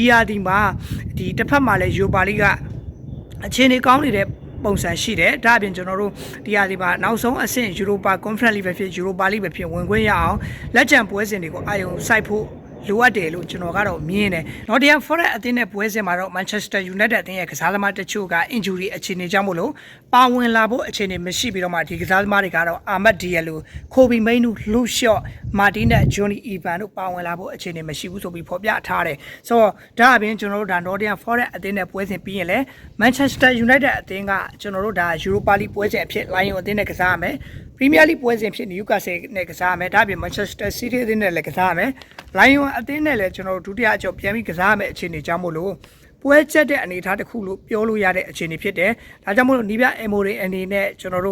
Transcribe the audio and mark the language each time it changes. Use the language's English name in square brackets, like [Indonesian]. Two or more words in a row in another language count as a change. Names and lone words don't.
[Burmese] ယာဒီမှာဒီတစ်ဖက်မှာလည်း Europa League ကအခြေအနေကောင်းနေတဲ့ပုံစံရှိတယ်ဒါအပြင်ကျွန်တော်တို့ဒီယာဒီမှာနောက်ဆုံးအဆင့် Europa Conference League ပဲဖြစ် Europa League ပဲဖြစ်ဝင်ခွင့်ရအောင်လက်ကျန်ပွဲစဉ်တွေကိုအာယုံစိုက်ဖို့လိုအပ်တယ်လို့ကျွန်တော်ကတော့မြင်တယ် Nottingham Forest အသင်းနဲ့ပွဲစဉ်မှာတော့ Manchester United အသင်းရဲ့ကစားသမားတချို့က injury အခြေအနေကြောင့်မို့လို့ပါဝင်လာဖို့အခြေအနေမရှိပြီးတော့မှဒီက စားသမားတွေကတော့ Ahmad Diallo, Kobe Mainoo, Luke Shaw, Martinez, Johnny Evans တို့ပါဝင်လာဖို့အခြေအနေမရှိဘူးဆိုပြီးဖော်ပြထားတယ်ဆိုတော့ဒါအပြင်ကျွန်တော်တို့ဒါ Nottingham Forest အသင်းနဲ့ပွဲစဉ်ပြီးရင်လည်း Manchester United အသင်းကကျွန်တော်တို့ဒါ Europa League ပွဲစဉ်အဖြစ် Lion အသင်းနဲ့ကစားရမယ်Premier League ပွဲစဉ်ဖြစ် Newcastle နဲ့ကစားရမယ်ဒါ အပြင် Manchester City အသင်းနဲ့လည်းကစားရမယ် Lion အသင်းနဲ့လည်းကျွန်တော်တို့ဒုတိယအကြော့ပြန်ပြီးကစားရမယ်အခြေအနေကြောင့်မို့လို့ပွဲချက်တဲ့အနေအထားတစ်ခုလို့ပြောလို့ရတဲ့အခြေအနေဖြစ်တယ်ဒါကြောင့်မို့လို့နီးပြအမိုရီအနေနဲ့ကျွန်တော်